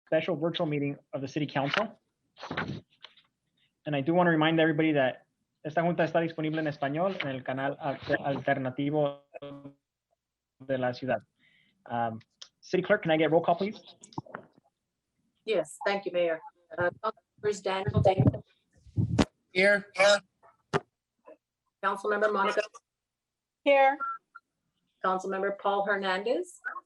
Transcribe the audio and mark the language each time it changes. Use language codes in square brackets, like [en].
[en] special virtual meeting of the City Council. And I do want to remind everybody that [es] esta junta está disponible en español en el canal alternativo de la ciudad. [en] City Clerk, can I get roll call, please? Yes, thank you, Mayor. Councilmembers Daniel Davis. Here. Councilmember Monica. Here. Councilmember Paul Hernandez.